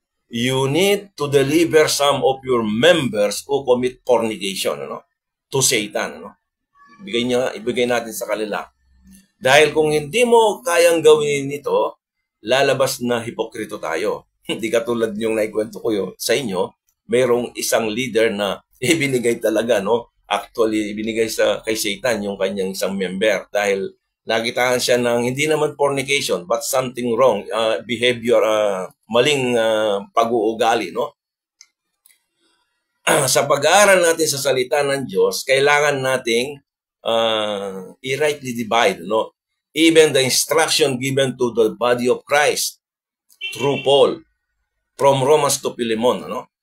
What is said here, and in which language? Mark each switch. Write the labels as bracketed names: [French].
[English] You need to deliver some of your members who commit fornication, ano, to Satan, ano. [Filipino] Ibigay natin sa kanila. Dahil kung hindi mo kayang gawin ito, lalabas na hipokrito tayo. Hindi katulad yung naikwento ko sa inyo, mayroong isang leader na ibinigay talaga, no? Actually, ibinigay kay Satan yung kanyang isang member dahil nakitaan siya ng hindi naman fornication but something wrong, behavior, maling pag-uugali, no? Sa pag-aaral natin sa salita ng Diyos, kailangan nating i-rightly divide, no? [English] Even the instruction given to the body of Christ through Paul from Romans to Philemon, no?